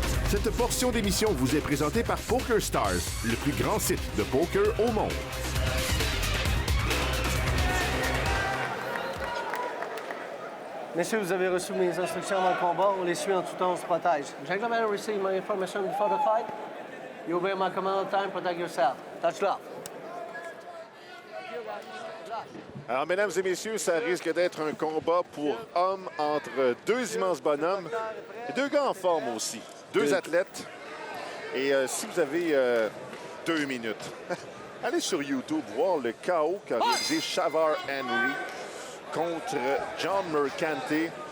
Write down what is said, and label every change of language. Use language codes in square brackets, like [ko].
[fr] Cette portion d'émission vous est présentée par Poker Stars, le plus grand site de poker au monde. Messieurs, vous avez reçu mes instructions avant le combat. On les suit en tout temps, on se protège. [en] Gentlemen, receive my information before the fight. You obey my command all the time, protect yourself. Touch love. [fr] Alors, mesdames et messieurs, ça risque d'être un combat pour hommes entre 2 immenses bonhommes et 2 gars en forme aussi. 2 athlètes. Et si vous avez 2 minutes, allez sur YouTube voir le KO qu'a réalisé Shavard Henry contre John Mercante.